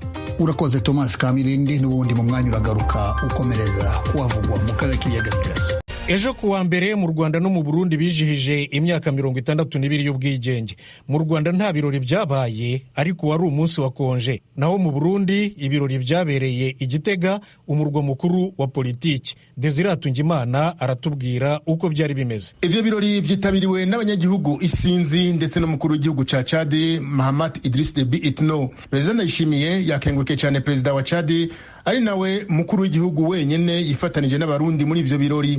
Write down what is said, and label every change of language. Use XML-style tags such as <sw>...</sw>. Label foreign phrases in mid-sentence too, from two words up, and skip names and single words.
<rw>Urakoze Thomas Kamilindi, n'ubundi mu mwanya uragaruka ukomereza kuhavugwa mu karere k'ibiyaga bigari. Ejo kuwa mbere mu Rwanda no mu Burundi bijihije imyaka 62 y'ubwigenge. Mu Rwanda nta birori byabaye, ariko wari umunsi wa konje. Naho mu Burundi ibirori byabereye i Gitega, umurwa mukuru wa politiki. Desire Atungimana aratubwira uko byari bimeze.</rw> <rn>Ivyo birori vyitabiriwe n'abanyagihugu isinzi ndetse n'umukuru w'igihugu ca Chad Mahamat Idriss Deby Itno. Perezida Ndayishimiye yakengurukiye cyane perezida wa Chad ari nawe mukuru w'igihugu wenyene yifatanije n'abarundi muri ivyo birori.</rn>